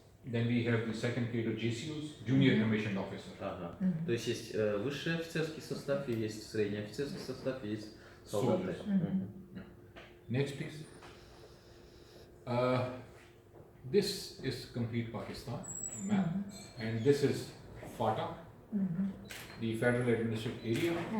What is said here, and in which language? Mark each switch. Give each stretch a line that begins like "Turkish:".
English: Then we have the second grade of GCOs, junior commissioned officer.
Russian: Ага. То есть есть высший офицерский состав, и есть средний офицерский состав, и есть солдаты.
English: Next, please. This is complete Pakistan map, and this is FATA, the Federal Administrative Area.